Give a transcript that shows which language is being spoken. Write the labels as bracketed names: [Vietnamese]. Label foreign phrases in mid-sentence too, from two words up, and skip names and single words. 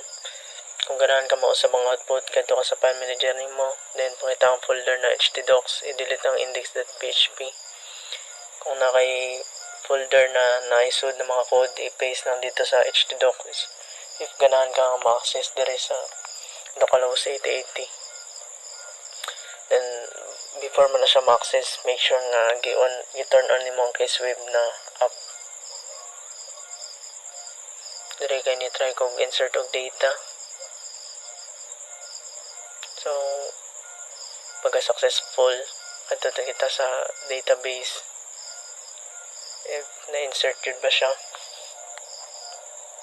[Cebuano] Kung ganahan ka mao sa mga output kadto ka sa file manager nimo, then pakita ang folder na htdocs, i-delete ang index.php. Kung na kay folder na naisud na mga code, i-paste lang dito sa htdocs. If ganahan ka ma-access dire sa localhost 8080. Then before mo na siya ma-access, [English] make sure [Cebuano] nga i- [English] turn on [Cebuano] nimo ang K-Swift na app. Dire kay ni try kog insert og data. So pagka successful adto kita sa database. If na-insert yun ba siya.